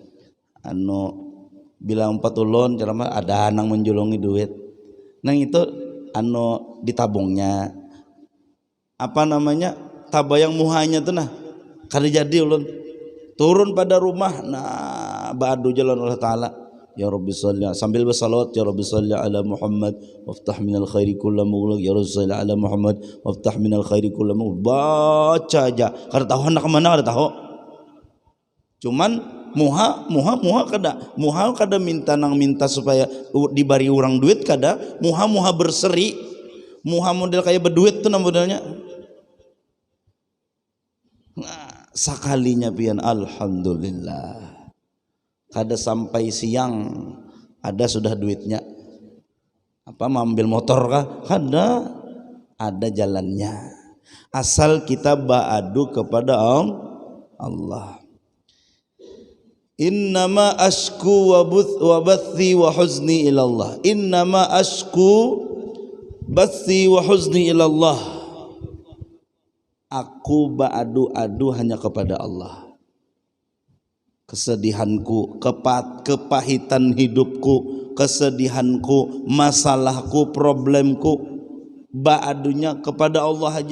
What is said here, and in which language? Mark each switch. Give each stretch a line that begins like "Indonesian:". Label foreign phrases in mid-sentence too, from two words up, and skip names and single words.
Banjar: Bila umpat ulun ceramah ada nang menjulungi duit. Nang itu ditabungnya tabayang muhanya tuh nah kada jadi ulun turun pada rumah, nah ba'du jalan Allah Ta'ala,
Arabic: يا رب صل,
Indonesian: sambil bersalawat,
Arabic: يا رب صل على محمد وافتح من الخير كل مغلق, يا رب صل على محمد وافتح من الخير كل مغلق.
Banjar: Baca aja, kada tahu hendak kemana, kada tahu. Cuman muha kada minta supaya dibari orang duit, kada muha berseri, muha model kayak berduit tuh modelnya. Nah, sakalinya pian alhamdulillah. Kada sampai siang ada sudah duitnya. Apa ambil motor kah? Kada, ada jalannya. Asal kita ba'adu kepada Allah.
Arabic: إنما أشكو وبثي وحزني إلى الله. إنما أشكو بثي وحزني إلى الله.
Indonesian: Aku ba'adu-adu hanya kepada Allah. Kesedihanku, kepahitan hidupku, kesedihanku, masalahku, problemku, ba'adunya kepada Allah aja.